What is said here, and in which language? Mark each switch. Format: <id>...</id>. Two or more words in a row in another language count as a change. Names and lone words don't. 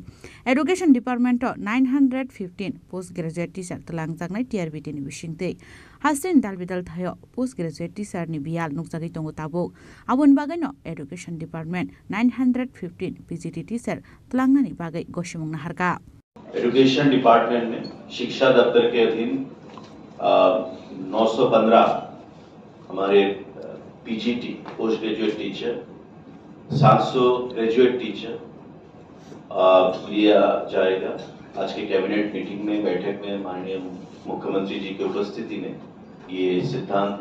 <trp>Education Department 915</trp> <en>postgraduate teacher</en> <trp>Langzaknai TRBT ni Bishingte. Hastin Dalbidal Thayo</trp> <en>postgraduate teacher</en> <trp>ni Bial Nukzagi Tongo Tabo. Abun Bagano Education Department 915</trp> <en>PGT teacher</en> <trp>Tlangani Bagai Goshimung Harka.</trp> <en>Education Department</en> <hi>में शिक्षा दफ्तर के अधीन 915 हमारे</hi> <en>PGT post graduate teacher</en> <hi>700</hi> <en>graduate teacher</en> <hi>लिया जाएगा। आज के</hi> <en>cabinet meeting</en> <hi>में बैठक में माननीय मुख्यमंत्री जी की उपस्थिति में ये सिद्धांत</hi>